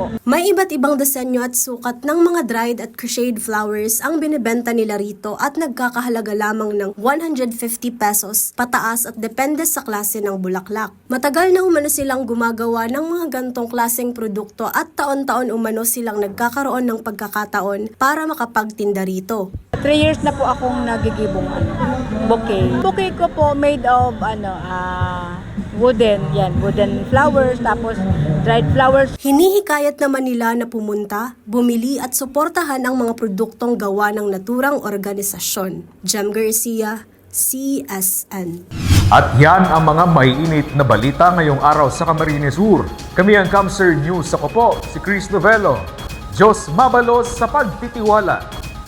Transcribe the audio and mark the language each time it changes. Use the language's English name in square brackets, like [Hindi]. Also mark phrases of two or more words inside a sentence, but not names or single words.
[Filipino] May iba't ibang disenyo at sukat ng mga dried at [English] crocheted flowers [Filipino] ang binibenta nila rito at nagkakahalaga lamang ng 150 pesos pataas at depende sa klase ng bulaklak. Matagal na umano silang gumagawa ng mga gantong klaseng produkto at taon-taon umano silang nagkakaroon ng pagkakataon para makapagtinda rito. [Bikol] 3 years na po akong nagigibong bouquet. [English] Bouquet [Filipino] ko po [English] made of wooden flowers, tapos dried flowers. [Filipino] Hinihikayat naman nila na pumunta, bumili at suportahan ang mga produktong gawa ng naturang organisasyon. Jem Garcia, CSN. At yan ang mga maiinit na balita ngayong araw sa Camarines Sur. Kami ang Camser News. Ako po, si Chris Novello. [Bikol] Diyos mabalos sa pagtitiwala.